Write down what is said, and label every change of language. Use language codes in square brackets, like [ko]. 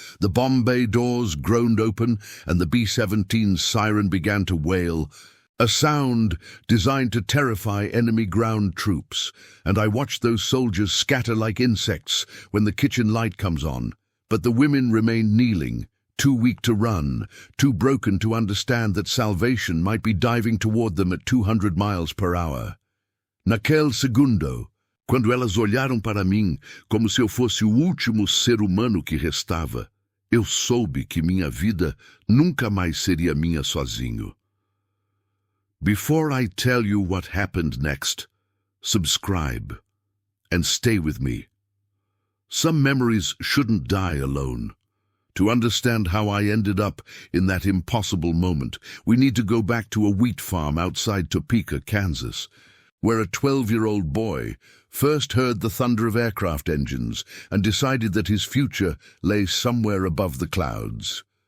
[en] The bomb bay doors groaned open, and the B-17's siren began to wail, a sound designed to terrify enemy ground troops, and I watched those soldiers scatter like insects when the kitchen light comes on. But the women remained kneeling, too weak to run, too broken to understand that salvation might be diving toward them at 200 miles per hour. [pt] Naquele segundo, quando elas olharam para mim como se eu fosse o último ser humano que restava, eu soube que minha vida nunca mais seria minha sozinho. [en] Before I tell you what happened next, subscribe and stay with me. Some memories shouldn't die alone. To understand how I ended up in that impossible moment, we need to go back to a wheat farm outside Topeka, Kansas, where a 12-year-old boy first heard the thunder of aircraft engines and decided that his future lay somewhere above the clouds.